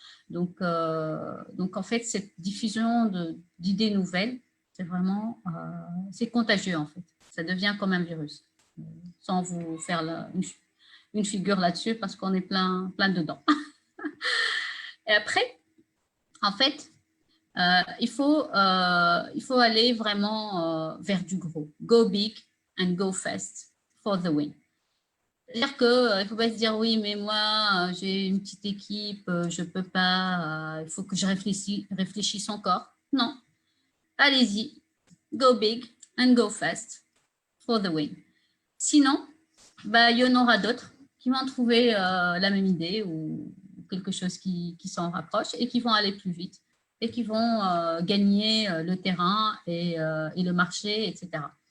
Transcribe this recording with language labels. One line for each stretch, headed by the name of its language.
French: Donc, en fait, cette diffusion d'idées nouvelles, c'est vraiment c'est contagieux, en fait. Ça devient comme un virus, sans vous faire une figure là-dessus, parce qu'on est plein dedans. Et après, en fait, il faut aller vraiment vers du gros.
English: Go big and go fast for the win.
French: C'est-à-dire qu'il ne faut pas se dire oui, mais moi, j'ai une petite équipe, je ne peux pas, il faut que je réfléchisse encore. Non, allez-y,
English: go big and go fast for the win.
French: Sinon, il y en aura d'autres qui vont trouver la même idée ou quelque chose qui s'en rapproche et qui vont aller plus vite et qui vont gagner le terrain et le marché, etc.